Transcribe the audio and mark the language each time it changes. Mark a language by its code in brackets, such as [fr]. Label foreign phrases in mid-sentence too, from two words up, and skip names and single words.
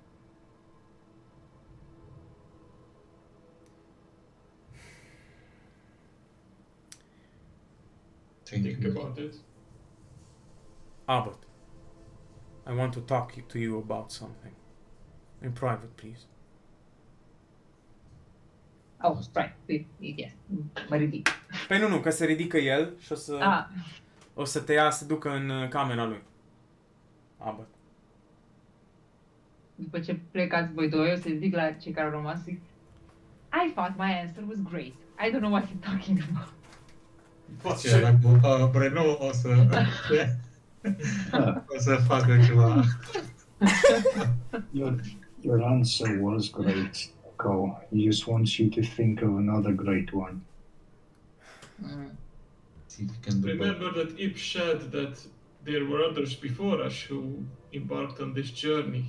[en] Think about it. Abbott, I want to talk to you about something. In private, please. Oh, right. Yes. [ro] Mă ridic. Păi nu, că se ridică el și Ah, o să te ia să ducă în camera lui. Abbott. după ce plecați voi doi, o să ridic la cei care au rămas și zic, [en] I thought my answer was great. I don't know what you're talking about. [ro] Ceva cu Breno o să facă ceva. [en] Your answer was great, Echo. He just wants you to think of another great one. See if you can do Remember that Ip said that there were others before us who embarked on this journey.